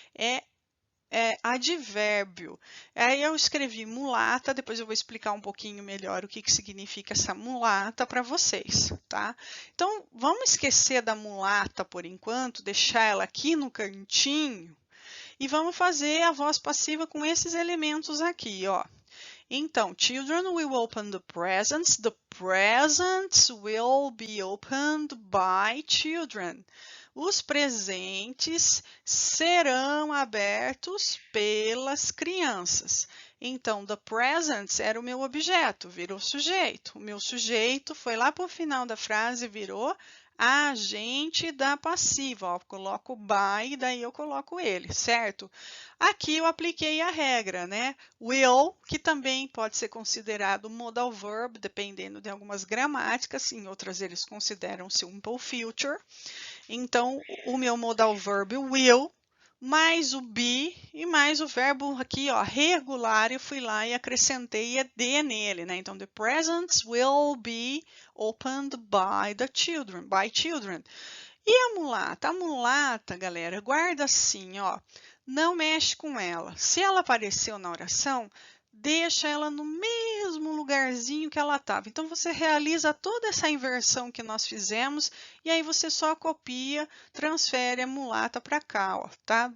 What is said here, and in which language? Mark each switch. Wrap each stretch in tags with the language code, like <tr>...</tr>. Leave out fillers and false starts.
<pt>É advérbio. Aí eu escrevi mulata, depois eu vou explicar um pouquinho melhor o que significa essa mulata para vocês, tá? Então, vamos esquecer da mulata por enquanto, deixar ela aqui no cantinho e vamos fazer a voz passiva com esses elementos aqui, ó.</pt> <en>Então, children will open the presents. The presents will be opened by children.</en> <pt>Os presentes serão abertos pelas crianças. Então, the presents era o meu objeto, virou sujeito. O meu sujeito foi lá para o final da frase, virou agente da passiva. Ó, coloco by e daí eu coloco ele, certo? Aqui eu apliquei a regra, né? Will, que também pode ser considerado modal verb, dependendo de algumas gramáticas, em outras eles consideram simple future. Então, o meu modal verb will, mais o be e mais o verbo aqui, ó, regular, eu fui lá e acrescentei ed nele, né?</pt> <en>Então, the presents will be opened by the children, by children.</en> <pt>E a mulata? A mulata, galera, guarda assim, ó, não mexe com ela. Se ela apareceu na oração, deixa ela no mesmo lugarzinho que ela estava. Então, você realiza toda essa inversão que nós fizemos e aí você só copia, transfere a mulata para cá, ó, tá?</pt>